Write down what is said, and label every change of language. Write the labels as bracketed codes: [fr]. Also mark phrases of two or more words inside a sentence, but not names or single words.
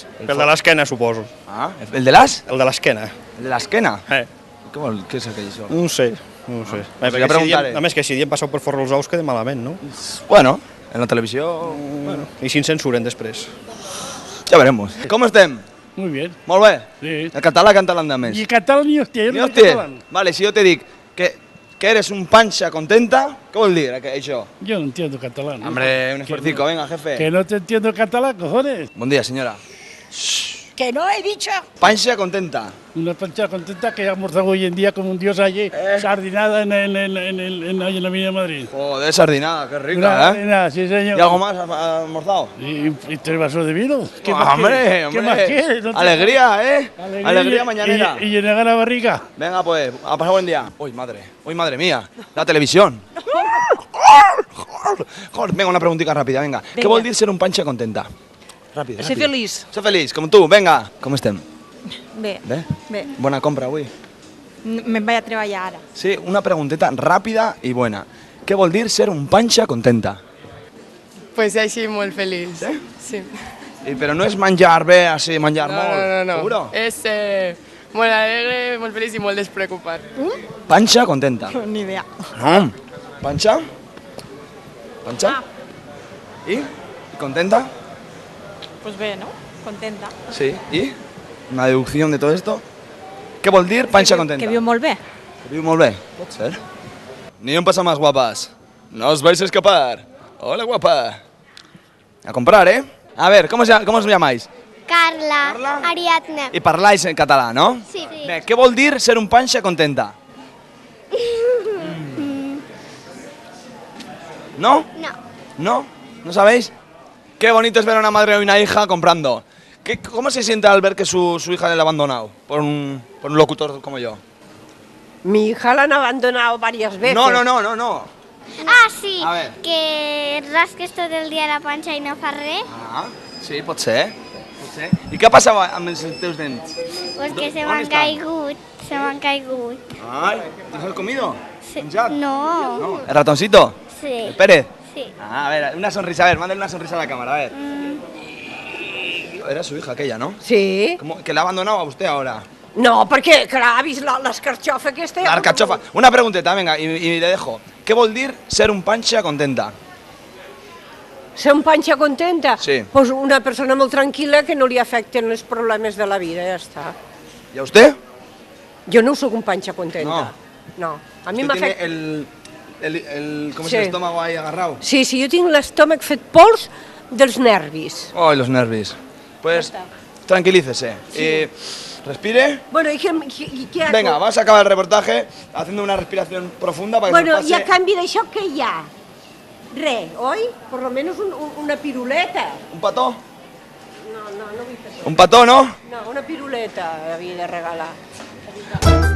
[ca] El de l'esquena, suposo. Ah, el de l'as? El de l'esquena. El de l'esquena? Què és aquell això? No ho sé, no ho sé. pues Perquè ja si preguntaré. a més que si diem passeu per forro els ous queda malament, no? Bueno, en la televisió... Bueno, I si ens censuren després. ja veremos. Com estem? [es] Muy bien. [ca] Molt bé? Sí. El català canta l'andamés. [es] Y catalán ni hostia, yo Ni no sé hostia. catalán. [ca] Vale, si jo te dic que eres un panxa contenta, què vol dir això? [es] Yo no entiendo catalán. ¿no? Hombre, un esfuercico, venga, jefe. Que no te entiendo catalán, cojones. [ca] Bon dia, senyora. [es] Que no he dicho. [ca] Panxa contenta. [es] Una [ca] pancha contenta [es] que ha almorzado hoy en día como un dios allí, sardinada en la Avenida de Madrid. Joder, sardinada, qué Una rica, ¿eh? sardinada, sí, señor. ¿Y algo más has almorzado? Y 3 vasos de vino. ¿Qué más Hombre, quieres? hombre. ¿Qué más quieres? No te- Alegría, ¿eh? Alegría y- mañanera. Y llenar la barriga. Venga, pues, a pasar buen día. Uy, madre mía, la televisión. Joder, venga, una preguntita rápida, venga. [ca] ¿Qué vol dir ser un panxa contenta? Ràpid, Ser feliç. Ser feliç, com tu, venga. Com estem? Bé, Bé? bé. Bona compra avui? Me'n vaig a treballar ara. Sí, una pregunteta ràpida i buena. Què vol dir ser un panxa contenta? Pues així molt feliç. Sí? Però no és menjar bé, així, menjar No, molt. no, no. [es] Seguro? [ca] És molt alegre, molt feliç i molt despreocupat. Panxa contenta. Ni idea. No. Panxa? Panxa? I? Contenta? Pues bé, no? Contenta. Sí. [es] ¿Y? Una deducción de todo esto. [ca] ¿Qué vol dir panxa contenta? Que viu molt bé. Que viu molt bé. Pot ser. [es] Ni un pasa más, guapas. No os vais a escapar. Hola, guapa. A comprar, ¿eh? A ver, ¿cómo os llamáis? Carla, Ariadna. Y parláis en catalán, ¿no? Sí. [ca] Bé, què vol dir ser un panxa contenta? [es] ¿No? No. ¿No? ¿No sabéis? Qué bonito es ver a una madre y una hija comprando. ¿Cómo se siente al ver que su hija le ha abandonado por un locutor como yo? Mi hija la han abandonado varias veces. No. Ah, sí, A ver. [ca] que rasques tot el dia la panxa i no fas res, Ah, sí, pot ser. I què passava amb els teus dents? [es] pues que se [ca] On m'han estan? caigut, se m'han caigut. [es] Ay, ¿te has comido? Sí. [ca] ¿Menjat? [es] No. ¿El ratoncito? Sí. ¿El Pérez? Sí. Ah, a ver, una sonrisa, a ver, mándale una sonrisa a la cámara, a ver. Era su hija aquella, ¿no? Sí. Que la ha abandonado a usted ahora. [ca] No, perquè, clar, ha vist l'escarxofa aquesta... [es] La alcachofa. Una pregunteta, venga, y le dejo. [ca] ¿Qué vol dir ser un panxa contenta? Ser un panxa contenta? Sí. Pues una persona molt tranquil·la que no li afecten els problemes de la vida, ja està. [es] ¿Y a usted? [ca] Jo no sóc un panxa contenta. No. A mi [es] Usted [ca] m'afecta... [es] tiene ¿cómo Sí. es el estómago ahí agarrado? [ca] Sí, jo tinc l'estómac fet pols dels nervis. [es] Ay, los nervios. Pues tranquilícese. Vamos, respire. Bueno, ¿y qué hago? Venga, vamos a acabar el reportaje haciendo una respiración profunda para que Bueno, nos pase... [ca] i a canvi d'això què hi ha? Res, oi? Per lo menos una piruleta. ¿Un pató? No vull fer això. ¿Un pató, no? No, una piruleta havia de regalar.